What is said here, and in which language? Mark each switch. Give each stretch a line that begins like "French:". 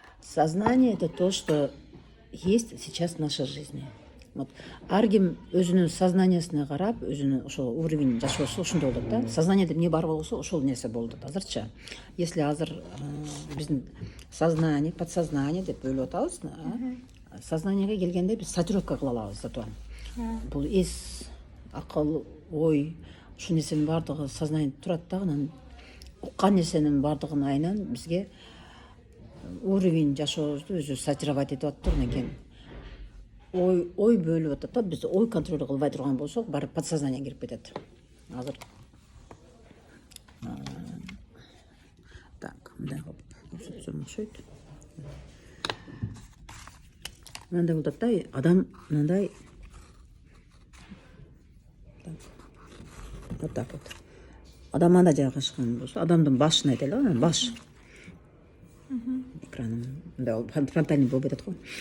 Russian: Сознание — это то, что есть сейчас в нашей жизни.
Kyrgyz: Вот аргим өзүнүн сознаниясына карап, өзүнүн ошол уровень жашоосу ошондой болот да. Сознаниеде эмне бар болсо ошол нерсе болот азырча.
Russian: Если
Kyrgyz: азыр биздин сознание, подсознание деп бөлүп атабыз, сознаниеге келгенде биз сортировка кыла алабыз
Russian: зато.
Kyrgyz: Бул эс, акыл, ой, ушул нерсенин баардыгы сознание турат да, анан уккан нерсенин баардыгын айынан бизге уровень жашообузду өзү сортировать этип атат экен. Ой бөлүп атат да, биз ой контроль кылбай турган болсок, барып подсознание кирип кетет. Азыр так, мындай кылып көрсөтсөм окшойт. Мындай болот да, адам мындай
Russian: вот так вот.
Kyrgyz: Адам анда жайгашкан болсо, адамдын башын айтайлы, анан баш. Экраным фронтальный болуп атат го.